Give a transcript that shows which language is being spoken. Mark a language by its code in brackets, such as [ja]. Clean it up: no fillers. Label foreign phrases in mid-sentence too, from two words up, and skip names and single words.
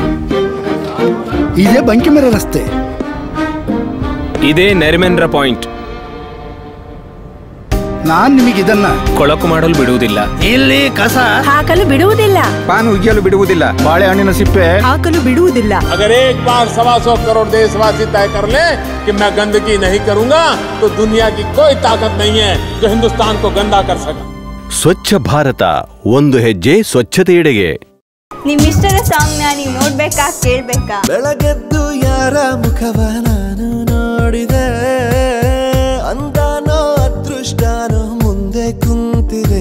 [kn] ಇದೇ ಬಂಕಿಮರ ರಸ್ತೆ. ಇದೇ ನರಿಮೇಂದ್ರ ಪಾಯಿಂಟ್. ನಾನ್ ನಿಮಗಿದನ್ನ ಕೊಳಕು ಮಾಡಲು ಬಿಡುವುದಿಲ್ಲ. ಇಲ್ಲಿ ಕಸ ಹಾಕಲು ಬಿಡುವುದಿಲ್ಲ. ಪಾನ್ ಉಜ್ಜಲು ಬಿಡುವುದಿಲ್ಲ. ಬಾಳೆಹಣ್ಣಿನ ಸಿಪ್ಪೆ ಹಾಕಲು ಬಿಡುವುದಿಲ್ಲ. [hi] अगर एक बार 125 करोड़ देशवासी तय कर ले कि मैं गंदगी नहीं करूंगा, तो दुनिया की कोई ताकत नहीं है जो हिंदुस्तान को गंदा कर सके. [kn] ಸ್ವಚ್ಛ ಭಾರತ, ಒಂದು ಹೆಜ್ಜೆ ಸ್ವಚ್ಛತೆಯೆಡೆಗೆ. ನಿಮ್ಮಿಷ್ಟದ ಸಾಂಗ್ ನೀವು ನೋಡ್ಬೇಕಾ ಕೇಳ್ಬೇಕಾ? ಬೆಳಗೆದ್ದು ಯಾರ ಮುಖವ ನಾನು ನೋಡಿದೆ, ಅಂದಾನೋ ಅದೃಷ್ಟನೋ ಮುಂದೆ ಕುಂತಿದೆ.